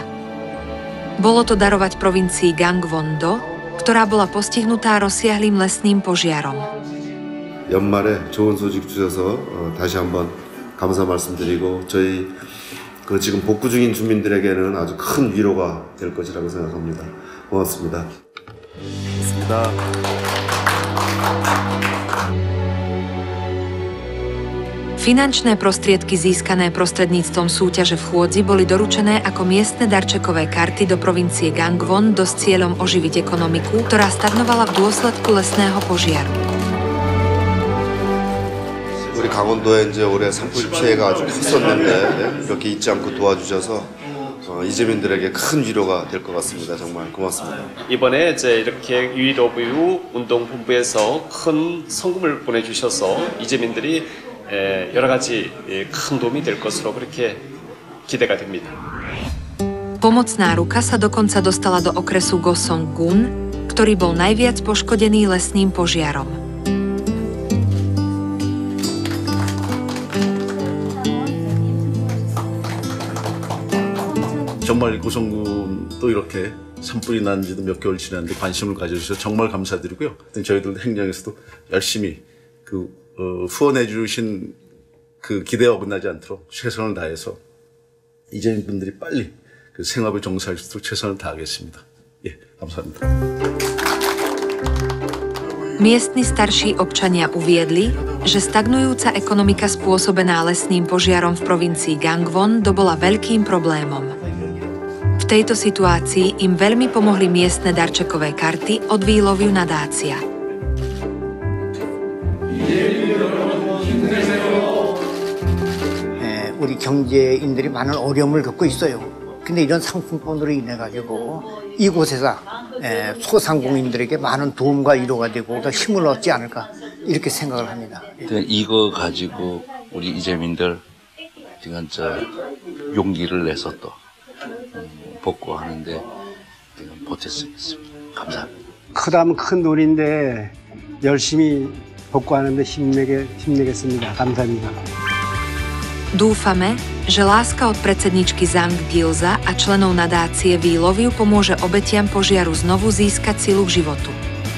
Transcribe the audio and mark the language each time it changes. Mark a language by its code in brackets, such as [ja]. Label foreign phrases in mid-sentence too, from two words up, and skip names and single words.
[sk] Bolo to darovať provincii Gangwon-do, ktorá bola postihnutá rozsiahlým lesným požiarom. [ko] 연말에 좋은 소식 주셔서 다시 한번 감사 말씀드리고 저희 지금 복구 중인 주민들에게는 아주 큰 위로가 될 것이라고 생각합니다. 고맙습니다. 고맙습니다. [sk] Finančné prostriedky získané prostredníctvom súťaže v chôdzi boli doručené ako miestne darčekové karty do provincie Gangwon-do s cieľom oživiť ekonomiku, ktorá stagnovala v dôsledku lesného požiaru. [ko] 우리 강원도에 이제 올해 산불 피해가 아주 컸었는데 이렇게 잊지 않고 도와주셔서 이재민들에게 큰 위로가 될 것 같습니다. 정말 고맙습니다. 이번에 이제 이렇게 위로부유 운동본부에서 큰 성금을 보내주셔서 이재민들이 여러 가지 큰 도움이 될 것으로 그렇게 기대가 됩니다. [sk] Pomocná ruka sa dokonca dostala do okresu Gosong-gun, ktorý bol najviac poškodený lesným požiarom. [ko] 정말 고성군도 이렇게 산불이 난 지도 몇 개월 지났는데 관심을 가져주셔서 정말 감사드리고요. 저희들 행정에서도 열심히 후원해 주신 그 기대에 어긋나지 않도록 최선을 다해서 이재민 분들이 빨리 그 생업에 종사할 수 있도록 최선을 다하겠습니다. 예, 감사합니다. [sk] Miestni starší občania uviedli, že stagnujúca ekonomika spôsobená lesným požiarom v provincii Gangwon-do bola veľkým problémom. V tejto situácii im veľmi pomohli miestne darčekové karty od We Love You nadácia. [ko] 우리 경제인들이 많은 어려움을 겪고 있어요. 근데 이런 상품권으로 인해 가지고 이곳에서 소상공인들에게 많은 도움과 위로가 되고 더 힘을 얻지 않을까 이렇게 생각을 합니다. 이거 가지고 우리 이재민들 지금 용기를 내서 또 복구하는데 보탰습니다. 감사합니다. 크다면 큰 돈인데 열심히 복구하는데 힘내겠습니다. 감사합니다. [sk] Dúfame, že láska od predsedničky Zhang Gilza a členov nadácie We Love You pomôže obetiam požiaru znovu získať silu k životu.